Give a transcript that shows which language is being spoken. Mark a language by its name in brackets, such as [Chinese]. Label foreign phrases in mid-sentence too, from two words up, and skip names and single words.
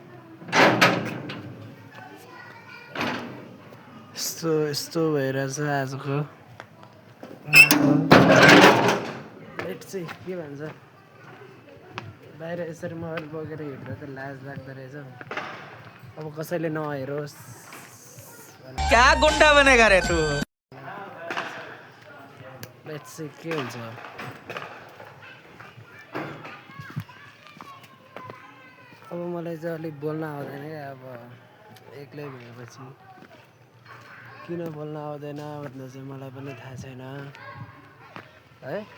[Nepali] यस्तो भइरहेछ आजको। [English] let's see [Nepali] के भन्छ। बाहिर यसरी मोबाइल बोकेर हिँड्दा त लाज लाग्दो रहेछ। अब कसैले नहेरोस्। [Hindi] क्या गुंडा बनेगा रे तू? [English] let's see [Nepali] के हुन्छ। अब मलाई चाहिँ अलिक बोल्न आउँदैन क्या। अब एक्लै भएपछि किन बोल्न आउँदैन भन्दा चाहिँ मलाई पनि थाहा छैन है।